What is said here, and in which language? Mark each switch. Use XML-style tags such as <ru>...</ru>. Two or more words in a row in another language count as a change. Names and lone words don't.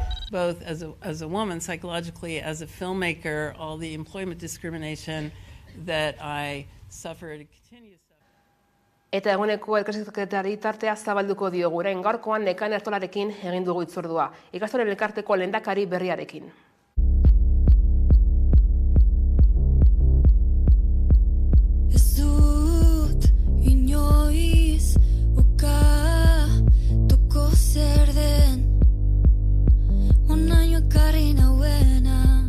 <en>Both as a woman, psychologically, as a filmmaker, all the employment discrimination that I suffered continues.</en> <eu>Eta eguneko elkarrizketari tartea zabalduko diogu, orain gaurkoan Nekane Artolarekin egin dugu hitzordua, ikastolen elkarteko lehendakari berriarekin. Ez dut inoiz ukatuko zer den onaino ekarri nauena.</eu>